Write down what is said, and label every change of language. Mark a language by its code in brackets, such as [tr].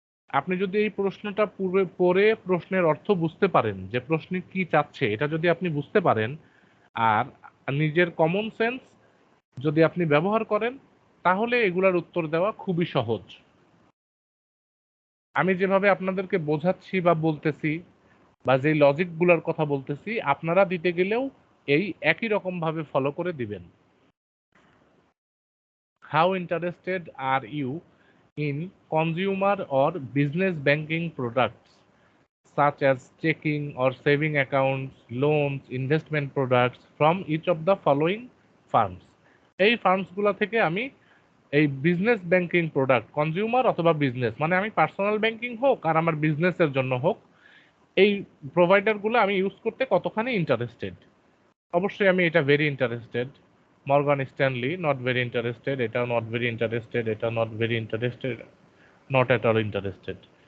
[bn] আপনি যদি এই প্রশ্নটা পড়ে প্রশ্নের অর্থ বুঝতে পারেন, যে প্রশ্ন কি চাচ্ছে এটা যদি আপনি বুঝতে পারেন, আর নিজের কমন সেন্স যদি আপনি ব্যবহার করেন, তাহলে এগুলার উত্তর দেওয়া খুবই সহজ। আমি যেভাবে আপনাদেরকে বোঝাচ্ছি বা বলতেছি, বা যে লজিকগুলোর কথা বলতেছি, আপনারা দিতে গেলেও এই একই রকম ভাবে ফলো করে দিবেন। [en] How interested are you in consumer or business banking products such as checking or saving accounts, loans, investment products from each of the following firms? [bn] এই ফার্মসগুলো থেকে আমি এই বিজনেস ব্যাংকিং প্রোডাক্ট, কনজিউমার অথবা বিজনেস, মানে আমি personal banking হোক আর আমার বিজনেসের জন্য হোক, এই প্রোভাইডারগুলো আমি ইউজ করতে কতখানি ইন্টারেস্টেড। অবশ্যই আমি এটা very interested. Morgan Stanley not very interested, এটাও নট ভেরি ইন্টারেস্টেড, এটা not very interested, not at all interested.